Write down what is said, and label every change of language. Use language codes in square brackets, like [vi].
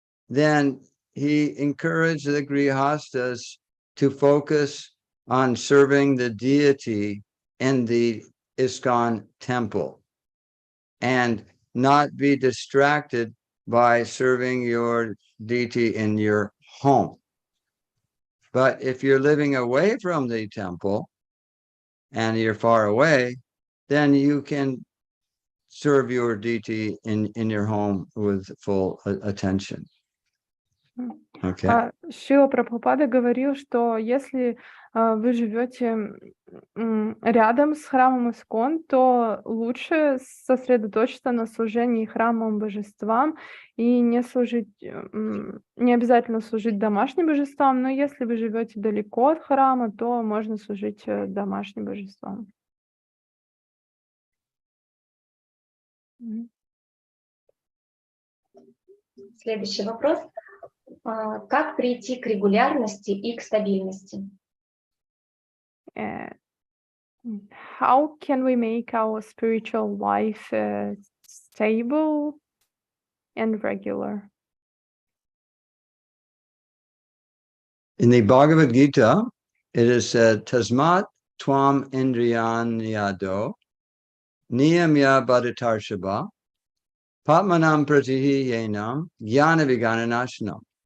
[en] then he encouraged the grihasthas to focus on serving the deity in the ISKCON temple and not be distracted by serving your deity in your home. But if you're living away from the temple and you're far away, then you can serve your deity in your home with full attention. Okay. [ru] Шрила Прабхупада говорил, что если вы живете рядом с храмом Искон, то лучше сосредоточиться на служении храмовым божествам и не служить, не обязательно служить домашним божествам, но если вы живете далеко от храма, то можно служить домашним божествам. Следующий вопрос. Как прийти к регулярности и к стабильности? [en] How can we make our spiritual life stable and regular? In the Bhagavad Gita, it is said, [sa] Tasmat Twam Indriyanyado Niyamya Bhadatarshaba Patmanam Pratihi Yenam Jnana Vigananashanam.